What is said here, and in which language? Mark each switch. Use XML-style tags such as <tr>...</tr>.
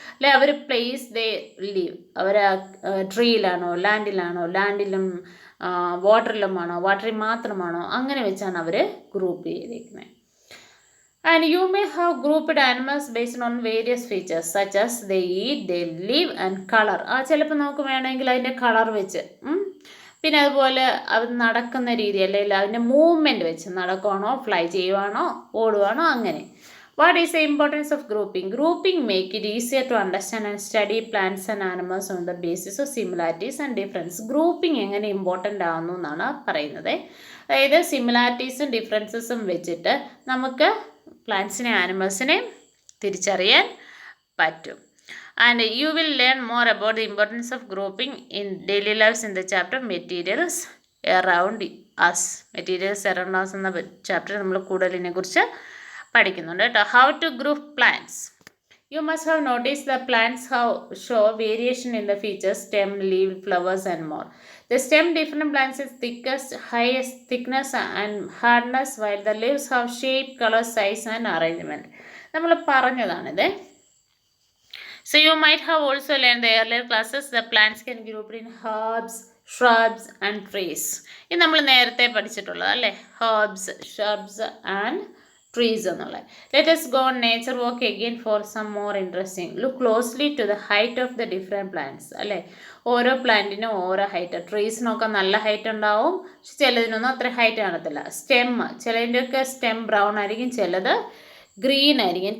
<ml>അല്ലെ അവർ</ml> <en>place they leave,</en> <ml>അവർ ട്രീയിലാണോ ലാൻഡിലും വാട്ടറിലുമാണോ, വാട്ടറിൽ മാത്രമാണോ, അങ്ങനെ വെച്ചാണ് അവർ ഗ്രൂപ്പ് ചെയ്തിരിക്കുന്നത്.</ml> <en>And you may have grouped animals based on various features such as they eat, they live and color.</en> <ml>ചിലപ്പോൾ നമുക്ക് വേണമെങ്കിൽ അതിൻ്റെ കളർ വെച്ച്, പിന്നെ അതുപോലെ അത് നടക്കുന്ന രീതി, അല്ലെങ്കിൽ അതിൻ്റെ മൂവ്മെൻറ്റ് വെച്ച്, നടക്കുവാണോ, ഫ്ലൈ ചെയ്യുവാണോ, ഓടുവാണോ, അങ്ങനെ.</ml> <en>What is the importance of grouping? Grouping make it easier to understand and study plants and animals on the basis of similarities and difference.</en> <ml>Grouping എങ്ങനെ ഇമ്പോർട്ടൻ്റ് ആവുന്നു എന്നാണ് പറയുന്നത്. അതായത് സിമിലാരിറ്റീസും ഡിഫറൻസസും വെച്ചിട്ട് നമുക്ക് പ്ലാന്റ്സിനെ ആനിമൽസിനെ തിരിച്ചറിയാൻ പറ്റും.</ml> <en>And you will learn more about the importance of grouping in daily lifes in the chapter materials around us.</en> <ml>Materials around us എന്ന ചാപ്റ്റർ നമ്മൾ കൂടുതൽ ഇതിനെക്കുറിച്ച് പഠിക്കുന്നുണ്ട് കേട്ടോ.</ml> <en>How to group plants. You must have noticed the plants show variation in the features, stem, leaf, flowers and more. The stem different plants is thickest, highest thickness and hardness, while the leaves have shape, color, size and arrangement.</en> <ml>നമ്മൾ പറഞ്ഞതാണിത്.</ml> <en>So you might have also learned the earlier classes the plants can be grouped in herbs, shrubs and trees.</en> <ml>ഇത് നമ്മൾ നേരത്തെ പഠിച്ചിട്ടുള്ളത് അല്ലേ,</ml> <en>herbs, shrubs and trees</en> <ml>എന്നുള്ള.</ml> <en>Let us go on nature walk again for some more interesting. Look closely to the height of the different plants.</en> <ml>അല്ലേ, ഓരോ പ്ലാന്റിനും ഓരോ height. ട്രീസിനൊക്കെ നല്ല ഹൈറ്റ് ഉണ്ടാവും, പക്ഷെ ചിലതിനൊന്നും അത്ര ഹൈറ്റ് കാണത്തില്ല. സ്റ്റെം, ചിലതിൻ്റെയൊക്കെ സ്റ്റെം ബ്രൗൺ ആയിരിക്കും, ചിലത് ഗ്രീൻ ആയിരിക്കും.</ml>